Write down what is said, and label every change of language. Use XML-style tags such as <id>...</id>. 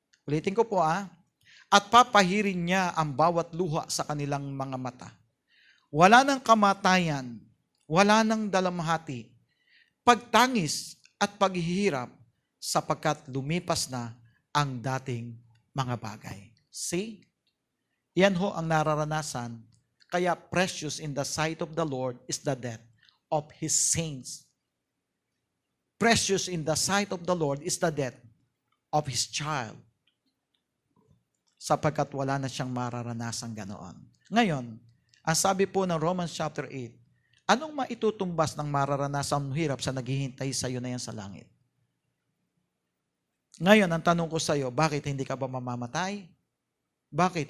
<tl>Ulitin ko po At papahirin niya ang bawat luha sa kanilang mga mata. Wala ng kamatayan, wala ng dalamhati, pagtangis at paghihirap sapagkat lumipas na ang dating mga bagay. See? Yan ho ang nararanasan. Kaya</tl> <en>precious in the sight of the Lord is the death of His saints. Precious in the sight of the Lord is the death of His child.</en> <tl>Sapagkat wala na siyang mararanasan ganoon. Ngayon, ang sabi po ng Romans chapter 8, anong maitutumbas ng mararanasan ng hirap sa naghihintay sa iyo na yan sa langit? Ngayon, ang tanong ko sa iyo, bakit hindi ka ba mamamatay? Bakit?</tl>